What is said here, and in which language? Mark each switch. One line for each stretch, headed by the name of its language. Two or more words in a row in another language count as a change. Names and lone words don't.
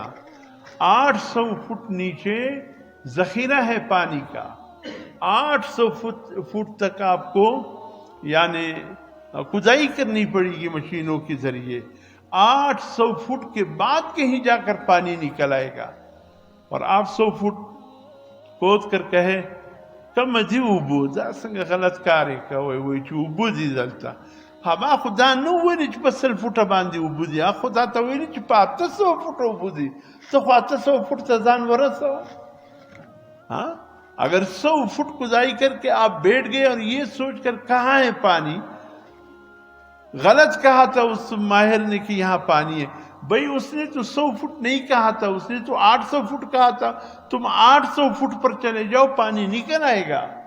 Urdu: 800 فٹ نیچے ذخیرہ ہے پانی کا، 800 فٹ تک آپ کو یعنی کھدائی کرنی پڑے گی مشینوں کے ذریعے۔ 800 فٹ کے بعد کہیں جا کر پانی نکل آئے گا، اور 800 فٹ کھود کر
Pashto: کہے کم دی اوبو دا څنګه غلط کار کوي، وایي چې اوبو دي دلته، هغه خدا نو ویلي چې په 100 فټه باندې اوبو دي، هغه خدا ته ویلي چې په 800 فټه اوبو دي، ته خو 800 فٹ ته ځان ورسوه۔
Urdu: ہاں اگر 100 فٹ کھدائی کر کے آپ بیٹھ گئے اور یہ سوچ کر کہاں ہے پانی، غلط کہا تھا اس ماہر نے کہ یہاں پانی ہے، بھئی اس نے تو 100 فٹ نہیں کہا تھا، اس نے تو 800 فٹ کہا تھا، تم 800 فٹ پر چلے جاؤ پانی نکل آئے گا۔